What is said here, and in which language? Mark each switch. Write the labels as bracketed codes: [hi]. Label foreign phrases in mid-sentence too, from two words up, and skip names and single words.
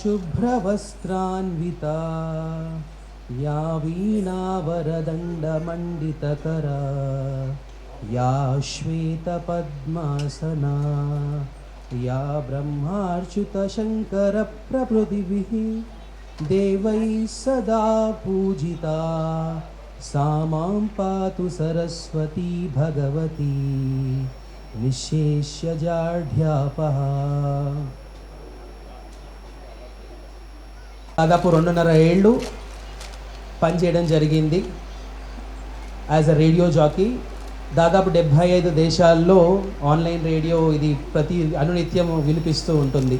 [sa] शुभ्रवस्त्रान्विता या वीणावरदण्डमण्डितकरा या श्वेतपद्मासना या ब्रह्मार्चितशङ्करप्रभृतिभिः देवैः सदा पूजिता सा मां पातु सरस्वती भगवती निःशेष्यजाढ्यापः. [te] దాదాపు 2.5 ఏళ్ళు పనిచేయడం జరిగింది [en] as a radio jockey. [te] దాదాపు 75 దేశాల్లో ఆన్లైన్ రేడియో ఇది ప్రతి అనునిత్యం వినిపిస్తూ ఉంటుంది.